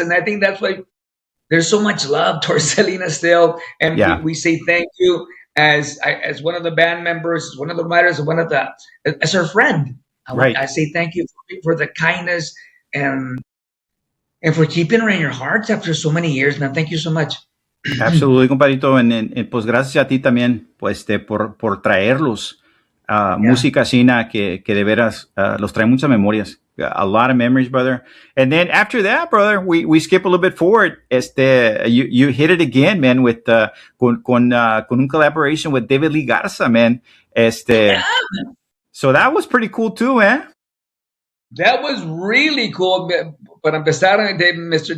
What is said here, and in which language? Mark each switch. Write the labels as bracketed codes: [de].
[en] And I think that's why there's so much love towards Selena still. And we say thank you as one of the band members, as one of the writers, as her friend. I say thank you for the kindness and for keeping her in your hearts after so many years, man. Thank you so much. Absolutely, compadrito. [es] Pues gracias a ti también, pues, por traerlos música así que de veras los trae muchas memorias. [en] A lot of memories, brother. And then after that, brother, we skip a little bit forward. You hit it again, man, with [es] con un [en] collaboration with David Lee Garza, man. So that was pretty cool too, eh? That was really cool. [es] Para empezar, [en] Mr.